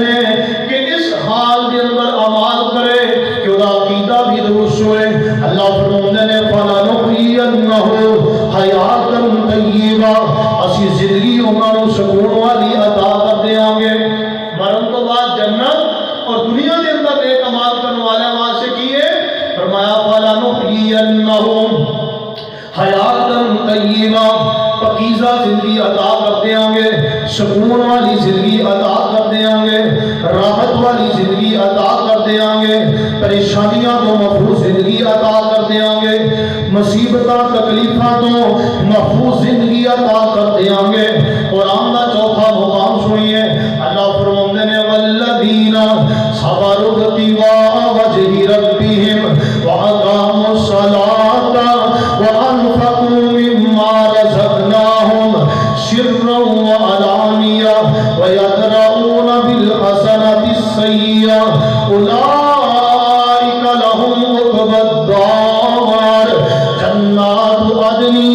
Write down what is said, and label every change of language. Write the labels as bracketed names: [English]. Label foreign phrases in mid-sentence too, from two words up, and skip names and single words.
[Punjabi] نے کہ اس حال کے اندر عمل کرے کہ وہ عقیدہ بھی درست ہوئے اللہ فرماندے نے [Arabic] فَلَنُحْيِيَنَّهُ حَيَاتًا طَيِّبًا [Punjabi] اسی زندگی انہاں نوں سکون والی عطا کر دیاں گے مرن تو بعد جنت اور دنیا کے اندر ایک عمل کرنے والے واسطے کیے فرمایا [Arabic] فَلَنُحْيِيَنَّهُ حیاتاً طیبہ [Punjabi] پاکیزہ زندگی عطا کر دیاں گے سکون والی زندگی عطا کر دیاں گے راحت والی زندگی عطا کر دیاں گے پریشانیاں تو محفوظ زندگی عطا کر دیاں گے مصیبتاں تکلیفاں تو محفوظ زندگی عطا کر دیاں گے قرآن کا چوتھا مقام سنیے اللہ فرماندے نے [Arabic] والذین صبروا ابتغاء وجہ ربہم وأقاموا الصلاة وأنفقوا مما رزقناهم سرا وعلانية ويدرؤون بالحسنة السيئة أولئك لهم عقبى الدار جنات عدن